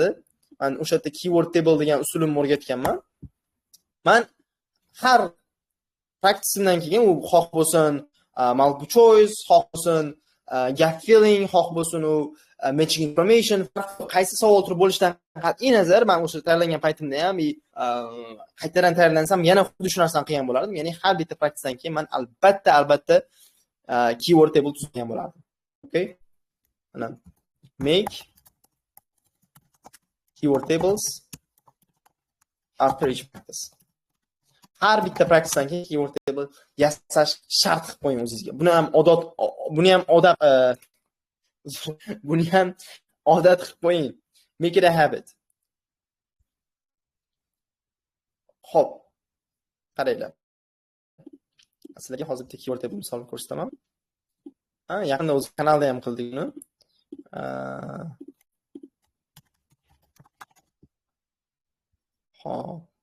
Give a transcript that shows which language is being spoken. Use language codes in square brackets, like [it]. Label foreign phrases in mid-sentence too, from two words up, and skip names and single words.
[uz] Men o'sha yerda [en] keyword table [uz] degan usulni o'rgatganman. Men har practice'imdan keyin u xoh bo'lsin [en] multiple choice, [uz] xoh bo'lsin [en] gap filling, [uz] xoh bo'lsin u [en] matching information, [uz] qaysi savol turi bo'lishidan qat'iy nazar, men o'sha tayyorlangan paytimda ham qaytadan tayyorlansam yana xuddi shu narsani qilgan bo'lardim. Ya'ni har bitta practicedan keyin men albatta [en] keyword table [uz] tuzgan bo'lardim. Okay? [en] Mana make keyword tables after each practice. [uz] Har bitta practicedan keyin [en] keyword table [uz] yasash shart qilib qo'ying o'zingizga. Buni ham odat qilib qo'ying. [en] Make it a habit. [uz] Xo'p. Qaranglar. Sizlarga hozir bitta [en] keyword table [uz] misol ko'rsataman. Yaqinda o'z kanalda ham qildik buni. Xo'p.